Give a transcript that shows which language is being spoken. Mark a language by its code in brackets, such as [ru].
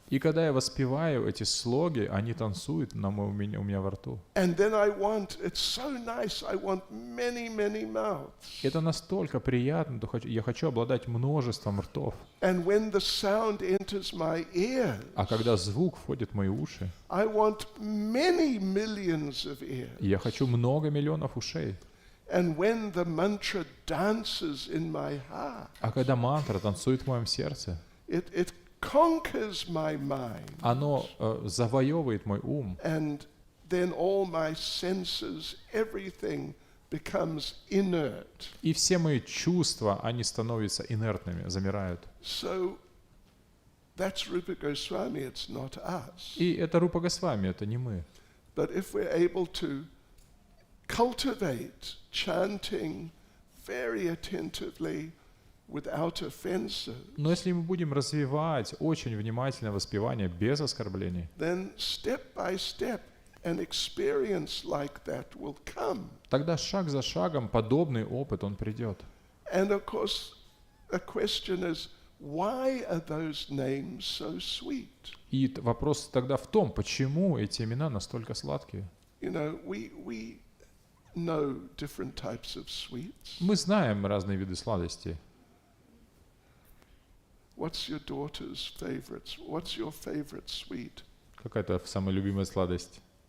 [ru] И когда я воспеваю эти слоги, они танцуют у меня во рту. [en] And then I want, it's so nice, I want many, many mouths. [ru] Это настолько приятно, я хочу обладать множеством ртов. [en] And when the sound enters my ears, [ru] А когда звук входит в мои уши, [en] I want many millions of ears. [ru] я хочу много миллионов ушей. [en] And when the mantra dances in my heart, [ru] А когда мантра танцует в моем сердце, [en] it conquers my mind. [ru] оно завоевывает мой ум, [en] And then all my senses, everything becomes inert. [ru] и все мои чувства, они становятся инертными, замирают. [en] So that's Rupa Goswami, it's not us. [ru] И это Рупа Госвами, это не мы. [en] But if we're able to cultivate chanting very attentively without offenses, [ru] Но если мы будем развивать очень внимательное воспевание без оскорблений, [en] then step by step an experience like that will come. [ru] тогда шаг за шагом подобный опыт, он придет. [en] And of course, the question is, why are those names so sweet? [ru] И вопрос тогда в том, почему эти имена настолько сладкие. [en] You know, we know different types of sweets. [ru] Мы знаем разные виды сладостей. [en] What's your daughter's favorites? What's your favorite sweet? [ru] Какая-то самая любимая сладость?